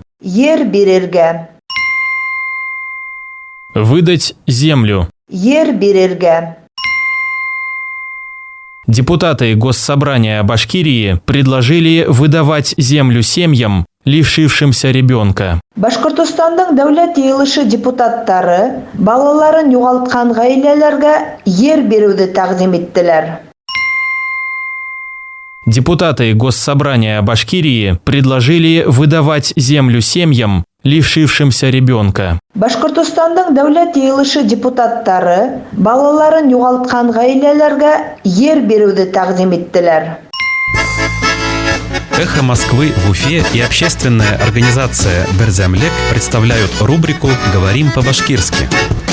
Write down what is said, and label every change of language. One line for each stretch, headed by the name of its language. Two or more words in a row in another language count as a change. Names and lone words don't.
Bashkir: Ер бирерге.
Russian: Выдать землю.
Bashkir: Ер бирерге.
Russian: Депутаты Госсобрания Башкирии предложили выдавать землю семьям, лишившимся ребенка.
Bashkir: Башкортостандың дәүләт йыелышы депутаттары балаларын югалткан гаиләләргә ер бирүне тәкъдим иттеләр.
Russian: Депутаты Госсобрания Башкирии предложили выдавать землю семьям, лишившимся ребенка.
Bashkir: Башкортостандың дәүләт йыелышы депутаттары балаларын югалткан гаиләләргә ер бирүне тәкъдим иттеләр.
Russian: «Эхо Москвы» в Уфе и общественная организация «Берзямлек» представляют рубрику «Говорим по-башкирски».